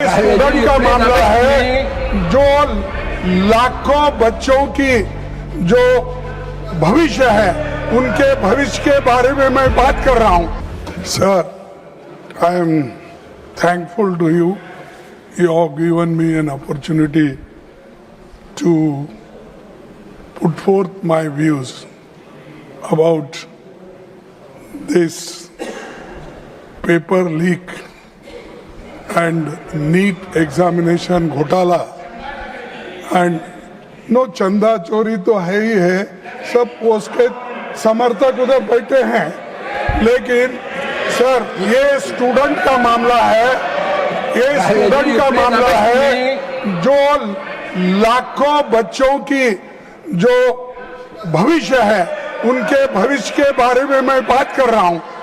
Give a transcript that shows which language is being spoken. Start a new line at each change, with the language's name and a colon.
Hindi: Student का मामला है, जो लाखों बच्चों की जो भविष्य है, उनके भविष्य के बारे में मैं बात कर रहा हूं।
English: Sir, I am thankful to you. You have given me an opportunity to put forth my views about this paper leak and NEET examination घोटाला.
Hindi: And no, चंदा चोरी तो है ही है, सब उसके समर्थक उधर बैठे हैं, लेकिन सर ये स्टूडेंट का मामला है, ये स्टूडेंट का मामला है, जो लाखों बच्चों की जो भविष्य है, उनके भविष्य के बारे में मैं बात कर रहा हूं.